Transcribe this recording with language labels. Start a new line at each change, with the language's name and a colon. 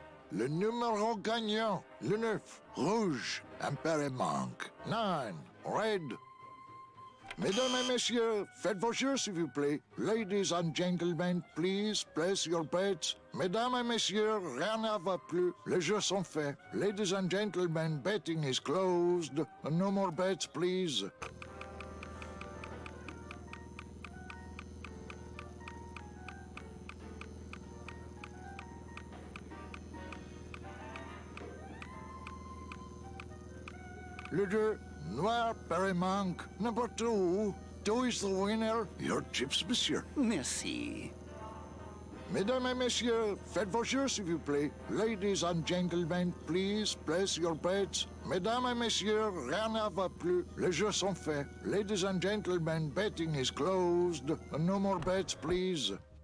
French: Le numéro gagnant, le 9, rouge, impéré manque.
English: 9, red.
French: Mesdames et messieurs, faites vos jeux, s'il vous plaît.
English: Ladies and gentlemen, please place your bets.
French: Mesdames et messieurs, rien ne va plus. Les jeux sont faits.
English: Ladies and gentlemen, betting is closed. No more bets, please.
French: Le 2, noir, père manque.
English: Number 2, 2 is the winner. Your chips, monsieur.
French: Merci. Mesdames et messieurs, faites vos jeux, s'il vous plaît.
English: Ladies and gentlemen, please place your bets.
French: Mesdames et messieurs, rien ne va plus. Les jeux sont faits.
English: Ladies and gentlemen, betting is closed. No more bets, please.